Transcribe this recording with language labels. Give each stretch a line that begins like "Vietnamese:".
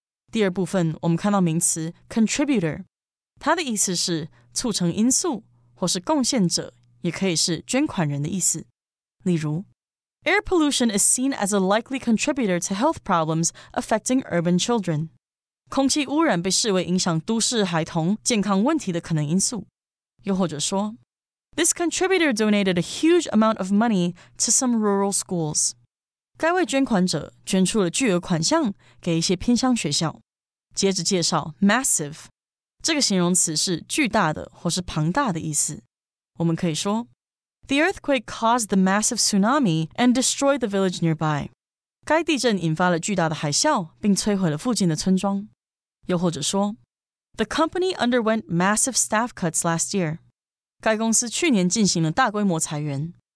Chinese: 第二部分，我们看到名词 contributor， 它的意思是促成因素或是贡献者、也可以是捐款人的意思。例如
English: Air pollution is seen as a likely contributor to health problems affecting urban children.
Chinese: 空气污染被视为影响都市孩童健康问题的可能因素。又或者说
English: This contributor donated a huge amount of money to some rural schools.
Chinese: 该位捐款者捐出了巨额款项给一些偏乡学校。接着介绍 massive， 这个形容词是巨大的或是庞大的意思。我们可以说
English: The earthquake caused the massive tsunami and destroyed the village nearby.
Chinese: 该地震引发了巨大的海啸，并摧毁了附近的村庄。又或者说
English: The company underwent massive staff cuts last year.
Chinese: 该公司去年进行了大规模裁员。